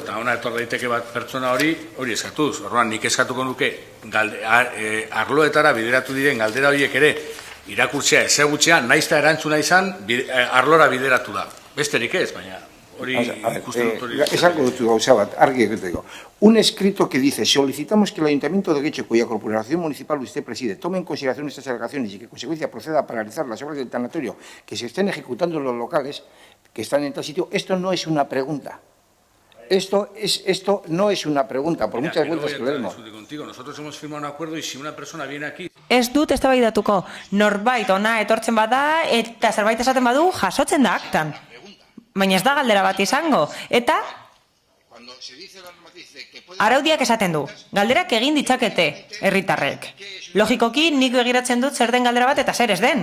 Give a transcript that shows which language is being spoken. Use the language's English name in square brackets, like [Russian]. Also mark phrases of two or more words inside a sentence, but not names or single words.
[Basque] Eta hona etor daiteke bat pertsona hori eskatuz. Orduan, nik eskatuko nuke, arloetara bideratu diren galdera horiek ere, irakurtzea, ezagutzea, naizta erantzuna izan, arlora bideratu da. Besterik ez, baina hori ikusten dut hori. Esango dut gauza bat, argi egiteko. [Spanish] Un escrito que dice, solicitamos que el Ayuntamiento de Getxo, cuya corporación municipal usted preside, tome en consideración estas alegaciones y que en consecuencia proceda a paralizar las obras del tanatorio que se estén ejecutando en los locales que están en tal sitio. Esto no es una pregunta. Esto no es una pregunta, por muchas vueltas que le demos. Nosotros hemos firmado un acuerdo y si una persona viene aquí... [Basque] Ez dut eztabaidatuko, norbait ona etortzen bada eta zerbait esaten badu jasotzen da aktan. Baina ez da galdera bat izango. Eta araudiak esaten du, galderak egin ditzakete herritarrek. Logikoki nik begiratzen dut zer den galdera bat eta zer ez den.